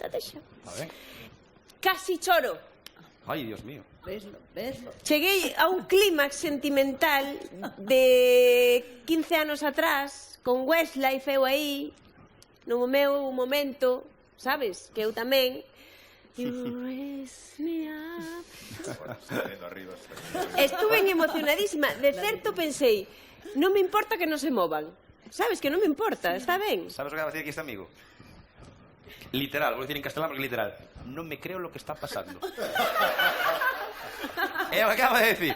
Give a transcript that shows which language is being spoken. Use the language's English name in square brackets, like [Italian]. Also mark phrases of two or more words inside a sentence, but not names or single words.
[Galician] Casi choro. [Spanish] Ai, Dios mío. [Galician] Veslo. Cheguei a un clímax sentimental de 15 anos atrás, con Westlife eu aí, no meu momento, sabes, que eu tamén. You raise me up. Estuve emocionadísima. De certo pensei, non me importa que non se movan. Sabes, que non me importa, está ben. Sabes o que [Spanish] va a decir [Galician] aquí este amigo? Literal, vou dicir en castelán porque literal. [Spanish] Non me creo lo que está pasando. [Galician] E o acaba de decir.